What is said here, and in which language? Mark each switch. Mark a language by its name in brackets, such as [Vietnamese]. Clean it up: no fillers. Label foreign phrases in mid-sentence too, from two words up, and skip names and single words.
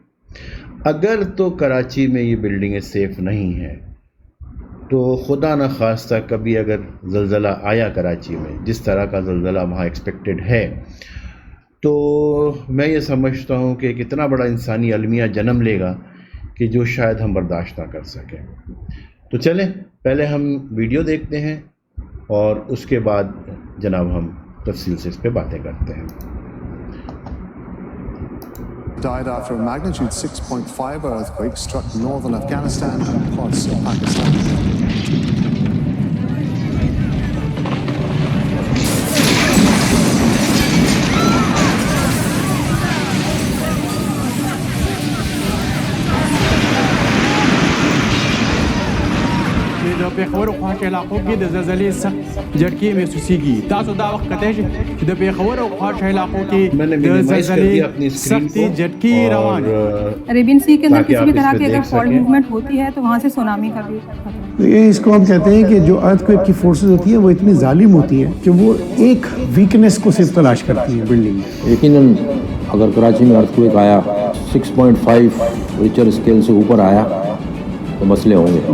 [Urdu] اگر تو کراچی میں یہ بلڈنگیں سیف نہیں ہیں تو خدا نخواستہ کبھی اگر زلزلہ آیا کراچی میں، جس طرح کا زلزلہ وہاں ایکسپیکٹڈ ہے، تو میں یہ سمجھتا ہوں کہ کتنا بڑا انسانی المیہ جنم لے گا کہ جو شاید ہم برداشت نہ کر سکیں۔ تو چلیں پہلے ہم ویڈیو دیکھتے ہیں اور اس کے بعد جناب ہم تفصیل سے اس پہ باتیں کرتے ہیں۔ [English] Died after a magnitude 6.5 earthquake struck northern Afghanistan and parts of Pakistan. [Pashto] د پیښور او خواږه علاقو کې د زلزلې سخت جھٹکې محسوسېږي. تاسو دا وخت کتلی شئ چې د پیښور او خواږه علاقو کې د زلزلې سختې جھٹکې روان ہیں. [Urdu] عربین سی کے اندر کسی بھی طرح کی اگر [English] fault movement [Urdu] ہوتی ہے تو وہاں سے سونامی کا بھی خطرہ. یہ اس کو ہم کہتے ہیں کہ جو ارتھکویک کی فورسز ہوتی ہیں وہ اتنی ظالم ہوتی ہیں کہ وہ ایک ویکنیس کو صرف تلاش کرتی ہیں بلڈنگ میں. یقیناً اگر کراچی میں ارتھکویک آیا 6.5 [English] Richter scale [Urdu] سے اوپر آیا تو مسئلے ہوں گے.